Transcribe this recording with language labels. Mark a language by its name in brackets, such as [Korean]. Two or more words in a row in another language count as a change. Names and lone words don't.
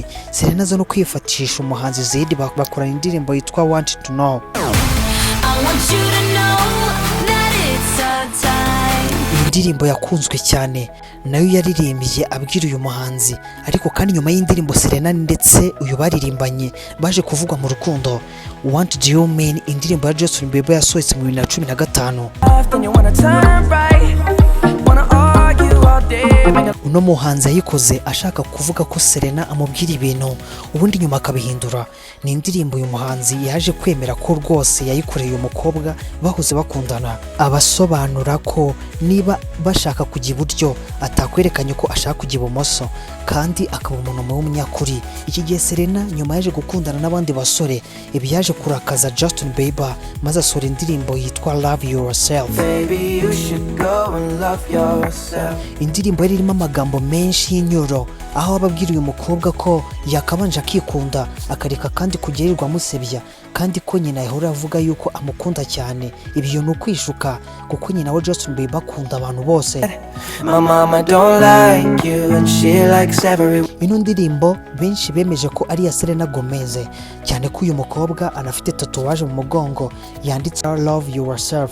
[Kinyarwanda] Selena zo no kwifatisha umuhanzi Zedi bakorana indirimbo yitwa Want to Know. Indirimbo yakunzwe cyane nayo yaririmbye abwira uyu muhanzi, ariko kandi nyuma y'indirimbo Selena ndetse uyu baririmbanye baje kuvugwa mu rukundo. What do you mean indirimbo ya Justin Bieber yasohotse mu 2015. Uno muhanzi yayikoze ashaka kuvuga ko Selena amubwira ibintu ubundi nyuma akabihindura. Ni indirimbo uyu muhanzi yaje kwemera ko rwose yayikoreye uyu mukobwa bahoze bakundana, abasobanura ko niba bashaka kujya iburyo atakwerekanye ko ashaka kujya ibumoso kandi akaba umuntu w'umunyakuri. Iki gihe Selena nyuma yaje gukundana n'abandi basore, ibi yaje kurakaza Justin Bieber maze asohora indirimbo yitwa Love Yourself. [English] Baby, you should go and love yourself. [Kinyarwanda] Indirimbo yari irimo amagambo menshi y'inyuro, aho ababwira uyu mukobwa ko yakabanje akikunda akareka kandi kugirirwa amusebya, kandi ko nyina yahora avuga yuko amukunda cyane. Ibyo ni ukwishuka kuko nyina wa Justin Bieber akunda abantu bose. Ino ndirimbo benshi bemeje ko ari ya Selena Gomez, cyane ko uyu mukobwa anafite tatuwaje mu mugongo yanditse Love Yourself.